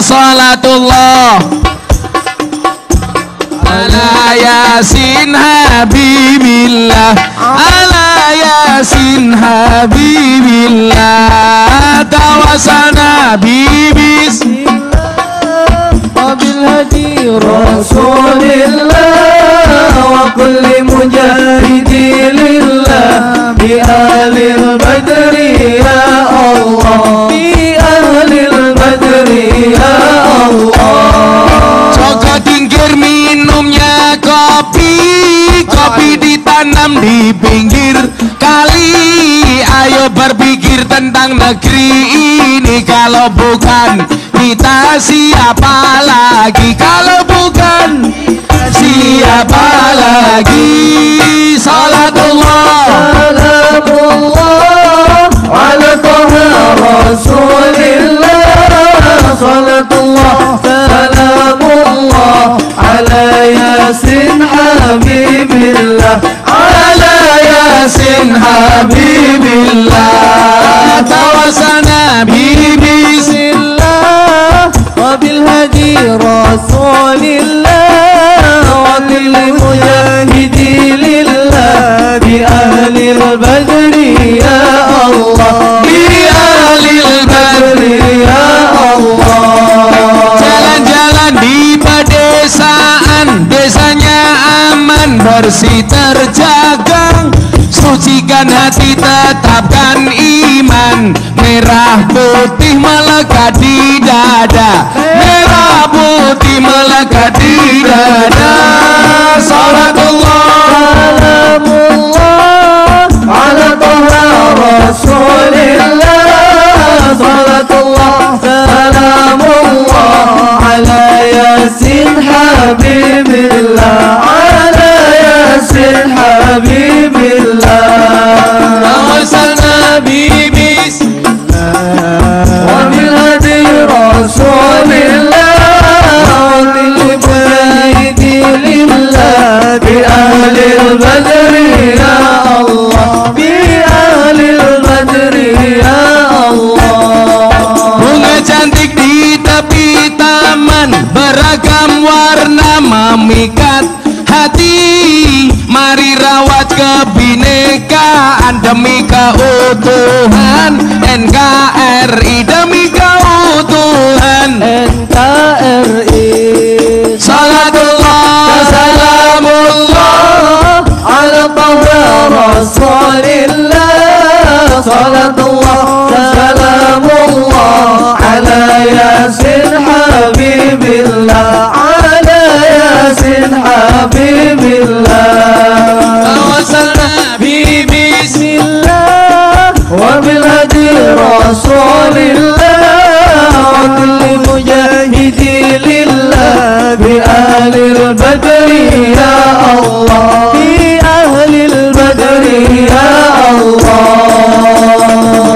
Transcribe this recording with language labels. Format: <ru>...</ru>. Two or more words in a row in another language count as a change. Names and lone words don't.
<ar>صلاة الله على ياسين حبيب الله، على ياسين حبيب الله. توسلنا ببس وبالهادي رسول الله وكل مجاهد لله بأهل البدر يا الله، بأهل البدر يا الله.</ar> <id>Joko tingkir minumnya kopi, kopi ditanam di pinggir kali. Ayo berpikir tentang negeri ini, kalau bukan kita siapa lagi? Kalau bukan siapa lagi?</id> <ar>Salatullah سلام الله على طه رسول الله. صلاة الله سلام الله على ياسين حبيب الله, على ياسين حبيب الله. Tawasana بسم الله وبالهادي رسول الله وكل مجاهد لله بأهل البدر يا الله, بأهل البدر يا الله.</ar> <id>Jalan-jalan di pedesaan, desanya aman, bersih terjaga. Sucikan hati, tetapkan iman. Merah putih melekat di dada, merah putih melekat di dada.</id> <ar>Salatullah سلام الله على طه رسول الله. صلاة الله سلام الله على ياسين حبيب الله، على ياسين حبيب الله. توسلنا ببس وبالهادي رسول الله وكل مجاهد لله بأهل البدر يا الله، بأهل البدر يا الله.</ar> <id>bunga cantik di tepi taman, beragam warna memikat hati. Mari rawat kebinekaan demi keutuhan NKRI, demi keutuhan NKRI.</id> <ar>صلاة الله سلام الله على طه رسول الله. صلاة الله سلام الله على ياسين حبيب الله، على ياسين حبيب الله. توسلنا ب بسم الله وبالهادي رسول الله وكل مجاهد لله بأهل البدر يا الله، بأهل البدر يا الله.</ar>